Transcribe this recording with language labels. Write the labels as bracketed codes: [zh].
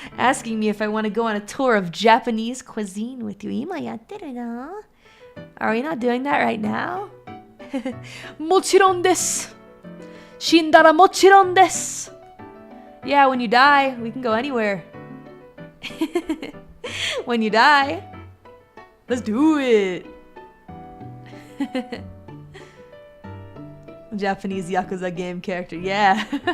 [en] Asking me if I want to go on a tour of Japanese cuisine with you. [ja] 今やってるな。 [en] Are we not doing that right now? [ja] もちろんです。死んだらもちろんです。 [en] Yeah, when you die, we can go anywhere. When you die, let's do it. Japanese Yakuza game character, yeah.